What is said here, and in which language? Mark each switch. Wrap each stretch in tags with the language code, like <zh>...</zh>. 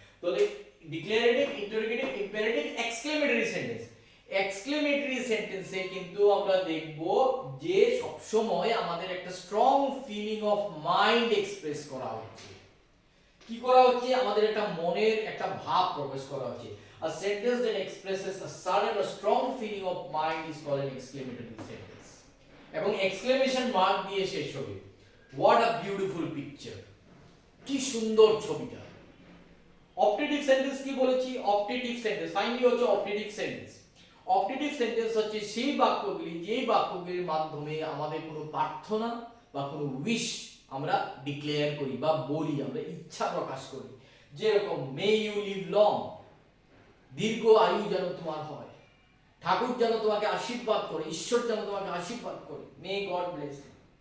<bn>তাহলে declarative, interrogative, imperative, exclamatory sentence. Exclamatory সেন্টেন্সে কিন্তু আমরা দেখব যে সব সময় আমাদের একটা strong feeling of mind express করা হচ্ছে। কি করা হচ্ছে? আমাদের একটা মনের একটা ভাব প্রকাশ করা হচ্ছে।</bn> <en>A sentence that expresses a sudden or strong feeling of mind is called an exclamatory sentence.</en> <bn>এবং এক্সক্লেমেশন মার্ক দিয়ে শেষ হবে।</bn> <en>What a beautiful picture!</en> <bn>কি সুন্দর ছবিটা। অপটেটিভ সেন্টেন্স কি বলেছি? অপটেটিভ সেন্টেন্স ফাইনালি হচ্ছে অপটেটিভ সেন্টেন্স। অপটেটিভ সেন্টেন্স হচ্ছে সেই বাক্যগুলি যেই বাক্যগুলির মাধ্যমে আমাদের কোনো প্রার্থনা বা কোনো উইশ আমরা ডিক্লেয়ার করি বা বলি, আমরা ইচ্ছা প্রকাশ করি। যেরকম</bn> <en>may you live long,</en> <bn>দীর্ঘ আয়ু যেন তোমার হয়, ঠাকুর যেন তোমাকে আশীর্বাদ করে, ঈশ্বর যেন তোমাকে আশীর্বাদ করে,</bn> <en>May God bless you.</en>